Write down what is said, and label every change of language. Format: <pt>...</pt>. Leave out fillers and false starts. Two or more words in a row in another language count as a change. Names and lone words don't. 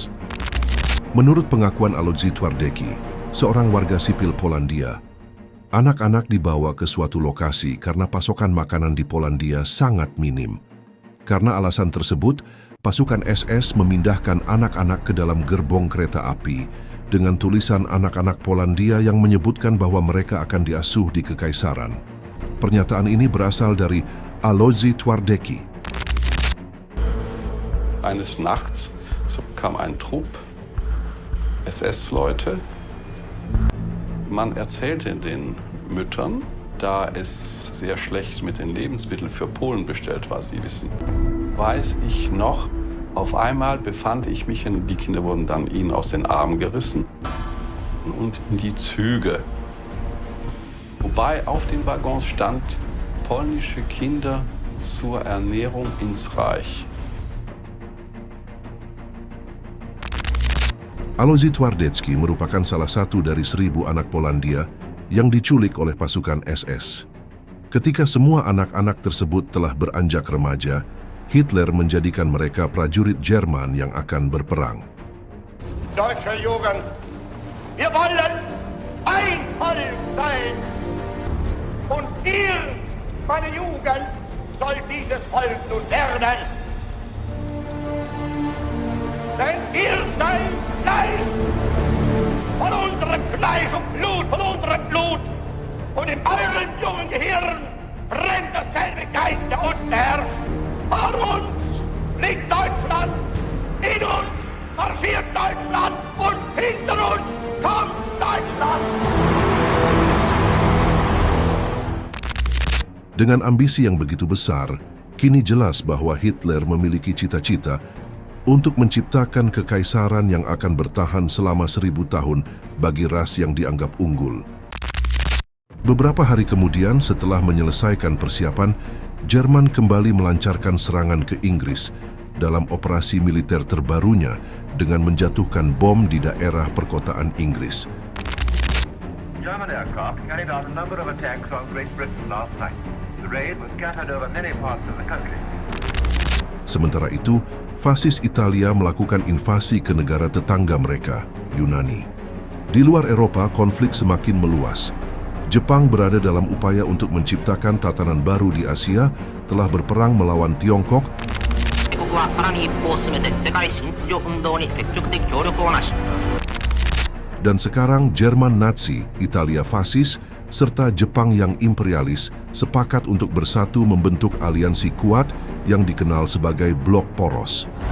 <id>Menurut pengakuan Alois Twardecki, seorang warga sipil Polandia, Anak-anak dibawa ke suatu lokasi karena pasokan makanan di Polandia sangat minim. Karena alasan tersebut, pasukan SS memindahkan anak-anak ke dalam gerbong kereta api dengan tulisan anak-anak Polandia yang menyebutkan bahwa mereka akan diasuh di Kekaisaran. Pernyataan ini berasal dari Alojzy Twardecki.</id> <de>Eines Nachts kam ein Trupp SS-Leute. Man erzählte den Müttern, da es sehr schlecht mit den Lebensmitteln für Polen bestellt war, Sie wissen. Weiß ich noch, auf einmal befand ich mich, die Kinder wurden dann ihnen aus den Armen gerissen und in die Züge. Wobei auf den Waggons stand, polnische Kinder zur Ernährung ins Reich.</de> <id>Alojzy Twardecki merupakan salah satu dari 1.000 anak Polandia yang diculik oleh pasukan SS. Ketika semua anak-anak tersebut telah beranjak remaja, Hitler menjadikan mereka prajurit Jerman yang akan berperang.</id> <de>Deutsche Jugend, wir wollen ein Volk sein. Und ihr, meine Jugend, soll dieses Volk nun werden. Denn ihr seid Fleisch, von unserem Fleisch und Blut, von unserem Blut. Und in eurem jungen Gehirn brennt dasselbe Geist, der unten herrscht. Vor uns liegt Deutschland, in uns marschiert Deutschland und hinter uns kommt Deutschland.</de> <id>Dengan ambisi yang begitu besar, kini jelas bahwa Hitler memiliki cita-cita untuk menciptakan kekaisaran yang akan bertahan selama 1.000 tahun bagi ras yang dianggap unggul. Beberapa hari kemudian, setelah menyelesaikan persiapan, Jerman kembali melancarkan serangan ke Inggris dalam operasi militer terbarunya dengan menjatuhkan bom di daerah perkotaan Inggris.</id> <en>German aircraft carried out a number of attacks on Great Britain last night. The raid was scattered over many parts of the country.</en> <id>Sementara itu, fasis Italia melakukan invasi ke negara tetangga mereka, Yunani. Di luar Eropa, konflik semakin meluas. Jepang berada dalam upaya untuk menciptakan tatanan baru di Asia, telah berperang melawan Tiongkok, dan sekarang Jerman Nazi, Italia fasis, serta Jepang yang imperialis sepakat untuk bersatu membentuk aliansi kuat yang dikenal sebagai Blok Poros.</id>